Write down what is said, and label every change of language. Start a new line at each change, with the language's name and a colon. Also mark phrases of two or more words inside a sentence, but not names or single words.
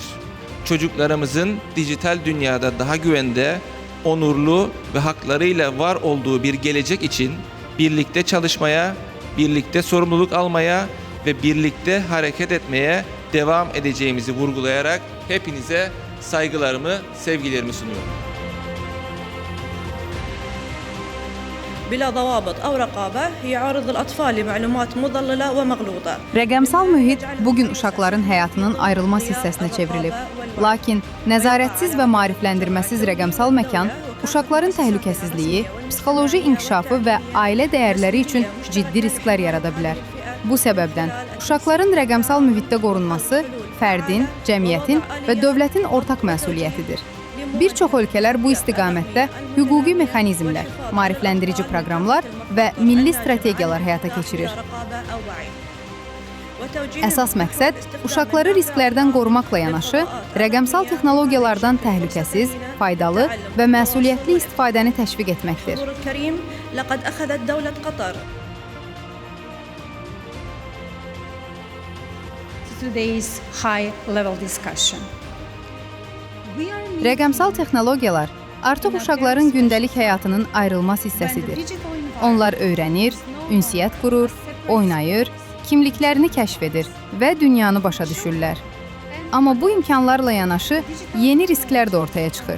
Turkish: Çocuklarımızın dijital dünyada daha güvende, onurlu ve haklarıyla var olduğu bir gelecek için birlikte çalışmaya, birlikte sorumluluk almaya ve birlikte hareket etmeye devam edeceğimizi vurgulayarak hepinize saygılarımı, sevgilerimi sunuyorum.
Arabic: بلا ضوابط أو رقابة يعرض الأطفال لمعلومات مضللة ومغلوطة.
Azerbaijani: Rəqəmsal mühit bugün uşaqların həyatının ayrılmaz hissəsinə çevrilib. Lakin nəzarətsiz və maarifləndirməsiz rəqəmsal məkan uşaqların təhlükəsizliyi, psixoloji inkişafı və ailə dəyərləri üçün ciddi risklər yarada bilər. Bu səbəbdən uşaqların rəqəmsal mühitdə qorunması fərdin, cəmiyyətin və dövlətin ortaq məsuliyyətidir. Bir çox ölkələr bu istiqamətdə hüquqi mexanizmlər, maarifləndirici proqramlar və milli strategiyalar həyata keçirir. Əsas məqsəd uşaqları risklərdən qorumaqla yanaşı, rəqəmsal texnologiyalardan təhlükəsiz, faydalı və məsuliyyətli istifadəni təşviq etməkdir.
English: Today's high-level discussion.
Azerbaijani: Rəqəmsal texnologiyalar artıq uşaqların gündəlik həyatının ayrılmaz hissəsidir. Onlar öyrənir, ünsiyyət qurur, oynayır, kimliklərini kəşf edir və dünyanı başa düşürlər. Amma bu imkanlarla yanaşı yeni risklər də ortaya çıxır.